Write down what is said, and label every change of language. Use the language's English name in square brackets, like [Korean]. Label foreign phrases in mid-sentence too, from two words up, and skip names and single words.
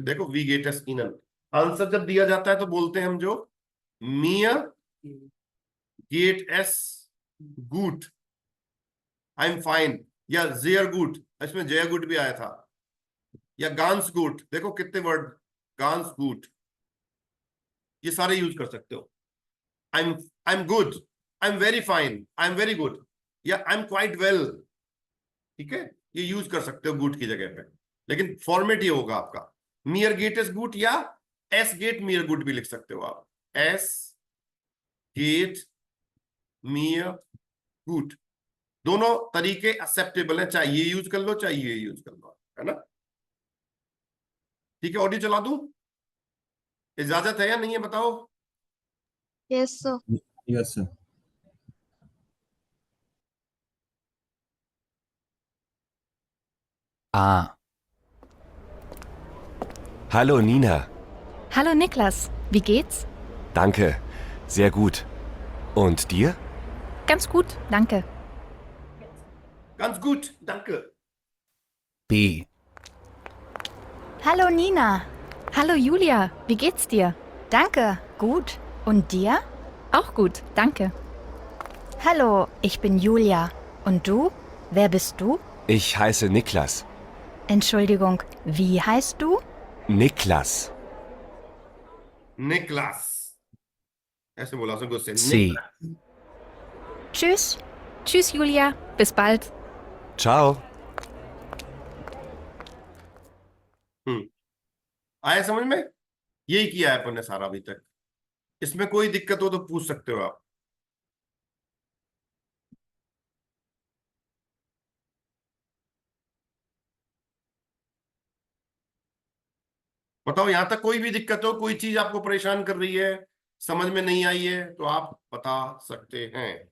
[Hindi] देखो [German] Wie geht's Ihnen, [Hindi] आंसर जब दिया जाता है तो बोलते हैं हम जो [German] Mir geht es gut, [English] I am fine, [Hindi] या [German] Sehr gut, [Hindi] इसमें [German] sehr gut [Hindi] भी आया था, या [German] Ganz gut, [Hindi] देखो कितने वर्ड, [German] Ganz gut, [Hindi] ये सारे यूज कर सकते हो। [English] I am good, I am very fine, I am very good, या I am quite well, [Hindi] ठीक है, ये यूज कर सकते हो गुड की जगह पे, लेकिन फॉर्मेट ये होगा आपका [German] Mir geht es gut, [Hindi] या [German] Es geht mir gut [Hindi] भी लिख सकते हो आप, [German] Es geht mir gut, [Hindi] दोनों तरीके एक्सेप्टेबल है, चाहे ये यूज कर लो चाहे ये यूज कर लो, है ना। ठीक है, ऑडियो चला दूं, इजाजत है या नहीं है बताओ। [English] Yes, sir. Yes, sir. Ah, [German] Hallo Nina, Hallo Niklas, wie geht's? danke, sehr gut. Und dir? Ganz gut, danke. ganz gut, danke. B. Hallo Nina. Hallo Julia, wie geht's dir? Danke, gut. Und dir? Auch gut, danke. Hallo, ich bin Julia. Und du? Wer bist du? Ich heiße Niklas. Entschuldigung, wie heißt du? Niklas. [Hindi] निकलास, ऐसे बोला उसने गुस्से C. निकलास। [German] Tschüss. Tschüss Julia, bis bald. Ciao. [Hindi] आया समझ में, यही किया है अपन ने सारा अभी तक। इसमें कोई दिक्कत हो तो पूछ सकते हो आप। बताओ यहां तक कोई भी दिक्कत हो, कोई चीज आपको परेशान कर रही है, समझ में नहीं आई है तो आप बता सकते हैं।